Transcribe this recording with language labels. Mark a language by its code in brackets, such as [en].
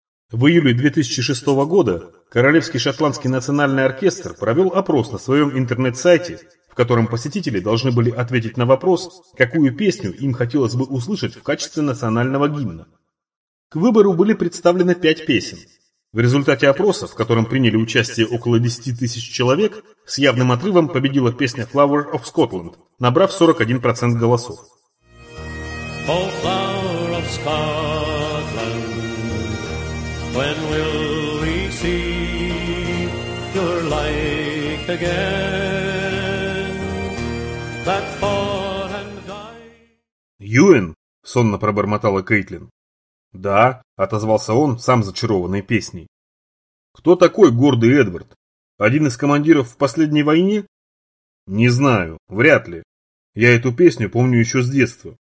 [ru] В июле 2006 года Королевский шотландский национальный оркестр провел опрос на своем интернет-сайте, в котором посетители должны были ответить на вопрос, какую песню им хотелось бы услышать в качестве национального гимна. К выбору были представлены 5 песен. В результате опроса, в котором приняли участие около 10 тысяч человек, с явным отрывом победила песня «Flower of Scotland», набрав 41% голосов. [en] Oh, flower of Scotland, when will we see your light again? That fought and died... [ru] «Юэн», — сонно пробормотала Кейтлин. «Да», — отозвался он, сам зачарованный песней. «Кто такой гордый Эдвард? Один из командиров в последней войне?» «Не знаю, вряд ли. Я эту песню помню еще с детства».